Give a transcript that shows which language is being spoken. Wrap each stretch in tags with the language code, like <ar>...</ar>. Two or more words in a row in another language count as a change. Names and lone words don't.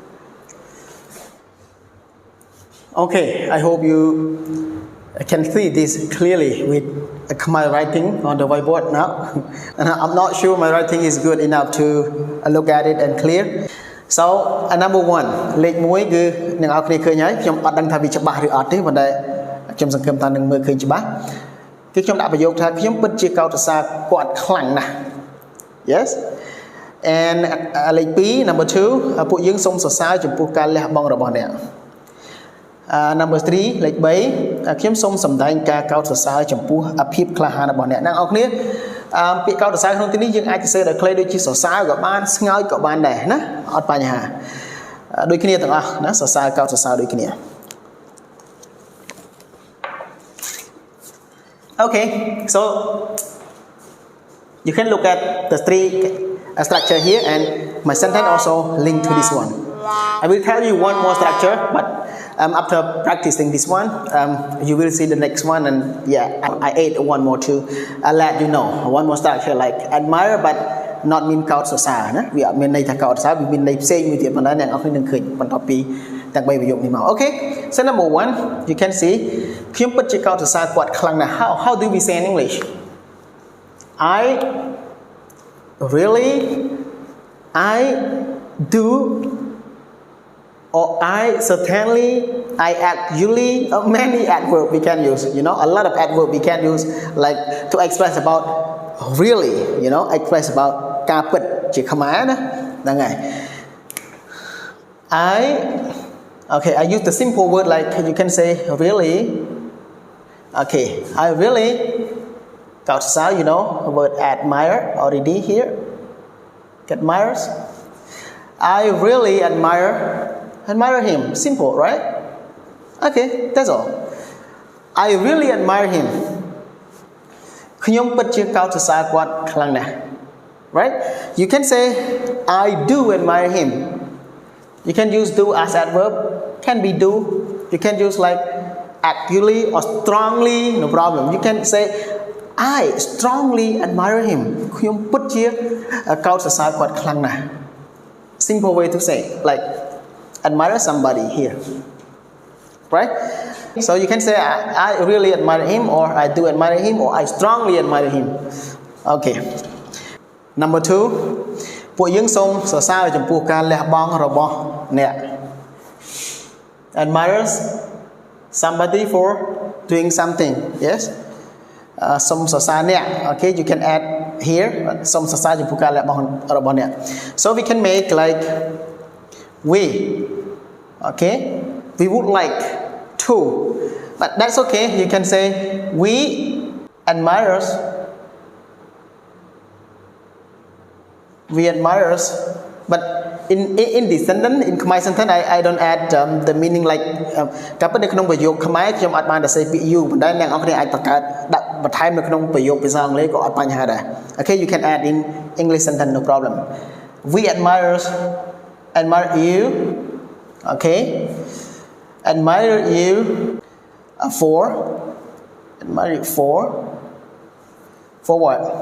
<en>Okay, I hope you can see this clearly with my writing on the whiteboard now. And I'm not sure my writing is good enough to look at it and clear. So number one,</en> <km>លេខ 1 គឺអ្នកនរគ្នាឃើញហើយខ្ញុំអត់ដឹងថាវាច្បាស់ឬអត់ទេប៉ុន្តែខ្ញុំសង្ឃឹមថានឹងមើលឃើញច្បាស់គឺខ្ញុំដាក់ប្រយោគថាខ្ញុំ ពិតជាកោតសរសើរគាត់ខ្លាំងណាស់</km> <en>Yes and</en> <km>លេខ 2</km> <en>number 2</en> <km>ពួកយើងសូមសរសើរចំពោះការលះបង់របស់ អ្នក</km> <en>number 3</en> <km>លេខ 3 ខ្ញុំសូមសម្ដែងការកោតសរសើរចំពោះភាពក្លាហានរបស់អ្នកអ្នកនរគ្នាពាក្យកោតសរសើរក្នុងទីនេះយើងអាចសរសេរដោយខ្លីដូចជាសរសើរក៏បានស្ងើចក៏បានដែរណាអត់បញ្ហាដូចគ្នាទាំងអស់ណាសរសើរកោតសរសើរដូចគ្នា</km> <en>Okay, so you can look at the three structure here, and my sentence also linked to this one. I will tell you one more structure, but after practicing this one, you will see the next one, and yeah, I add one more too. I'll let you know one more structure like admire, but not mean</en> <km>កោតសរសើរណាវាអត់មានន័យថាកោតសរសើរវាមានន័យផ្សេងមួយទៀតប៉ុន្តែអ្នកនរគ្នានឹងឃើញបន្តពីទាំង3ប្រយោគនេះមក</km> <en>Okay, so number 1 you can see</en> <km>ខ្ញុំពិតជាកោតសរសើរគាត់ខ្លាំងណាស់</km> <en>how do we say in English? I really, I do, or I certainly, I actually, many adverb we can use, you know, a lot of adverb we can use like to express about really, you know, express about</en> <km>ការពិតជាខ្មែរណាហ្នឹងហើយ</km> <en>I use the simple word like you can say really. Okay, I really កោតសរសើរ you know, word admire already here. Admires. I really admire him. Simple, right? Okay, that's all. I really admire him.</en> <km>ខ្ញុំពិតជាកោតសរសើរគាត់ខ្លាំងណាស់ Right?</km> <en>You can say I do admire him. You can use do as adverb. Can be do. You can use like actually or strongly. No problem. You can say I strongly admire him.</en> <km>ខ្ញុំពិតជាកោតសរសើរគាត់ខ្លាំងណាស់</km> <en>Simple way to say like admire somebody here. Right? So you can say I really admire him, or I do admire him, or I strongly admire him. Okay. Number 2</en> <km>ពួកយើងសូមសរសើរចំពោះការលះបង់របស់អ្នក</km> <en>Admires somebody for doing something. Yes.</en> <km>សូមសរសើរអ្នក</km> <en>Okay, you can add here</en> <km>សូមសរសើរចំពោះការលះបង់របស់អ្នក</km> <en>So we can make like we. Okay, we would like to, but that's okay. You can say we admires, but in this sentence, in my sentence, I don't add the meaning like</en> <km>ការពិតនៅក្នុងប្រយោគខ្មែរខ្ញុំអត់បានតែសេពាក្យ</km> <en>you</en> <km>ប៉ុន្តែអ្នកនរគ្នាអាចបង្កើតដាក់បន្ថែមនៅក្នុងប្រយោគភាសាអង់គ្លេសក៏អត់បញ្ហាដែរ</km> <en>Okay, you can add in English sentence, no problem. We admire you. Okay, admire you for what?</en>